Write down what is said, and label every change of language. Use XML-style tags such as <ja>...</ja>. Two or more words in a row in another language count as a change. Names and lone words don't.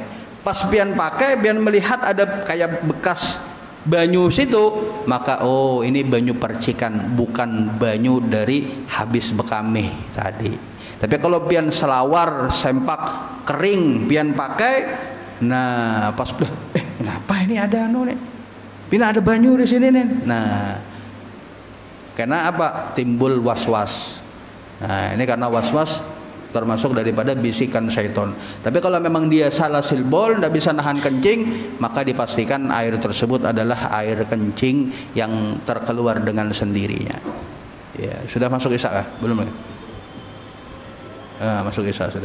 <bjn>Pas pian pakai, pian melihat ada kayak bekas banyu situ, maka oh ini banyu percikan, bukan banyu dari habis bekame tadi. Tapi kalau pian selawar, sempak kering pian pakai, nah pas kenapa ini ada nih? Pina ada banyu di sini nih.</bjn> <id>Nah, karena apa? Timbul was-was. Nah, ini karena was-was termasuk daripada bisikan syaitan. Tapi kalau memang dia salah silbol, tidak bisa nahan kencing, maka dipastikan air tersebut adalah air kencing yang terkeluar dengan sendirinya. Ya, sudah masuk isya kah? Belum ya? Masuk isya sudah.</id>